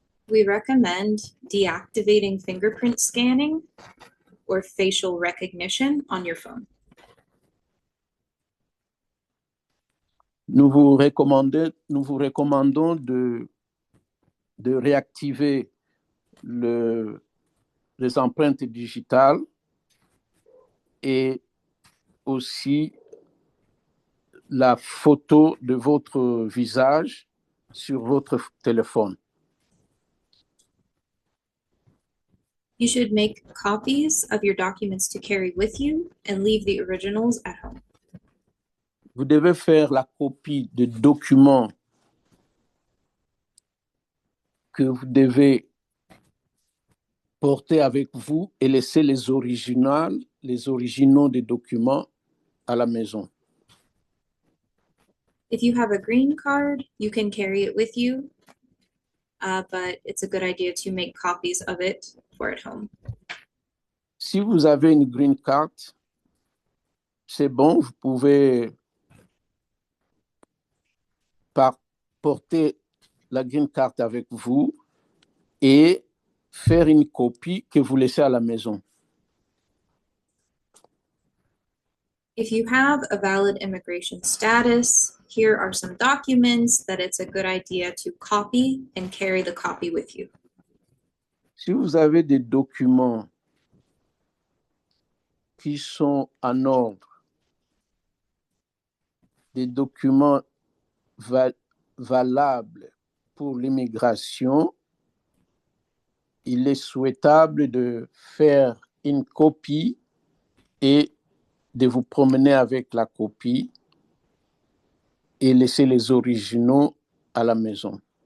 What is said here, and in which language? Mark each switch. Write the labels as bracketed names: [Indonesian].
[English] We recommend deactivating fingerprint scanning or facial recognition on your phone. [French] Nous vous recommandons de réactiver les empreintes digitales et aussi la photo de votre visage sur votre téléphone. [English] You should make copies of your documents to carry with you and leave the originals at home. [French] Vous devez faire la copie de documents que vous devez porter avec vous et laisser les originaux des documents à la maison. [English] If you have a green card, you can carry it with you, but it's a good idea to make copies of it for at home. [French] Si vous avez une green card, c'est bon, vous pouvez porter la green card avec vous et faire une copie que vous laissez à la maison. [English] If you have a valid immigration status, here are some documents that it's a good idea to copy and carry the copy with you. [French] Si vous avez des documents qui sont en ordre, des documents valables pour l'immigration, il est souhaitable de faire une copie et de vous promener avec la copie et laisser les originaux à la maison.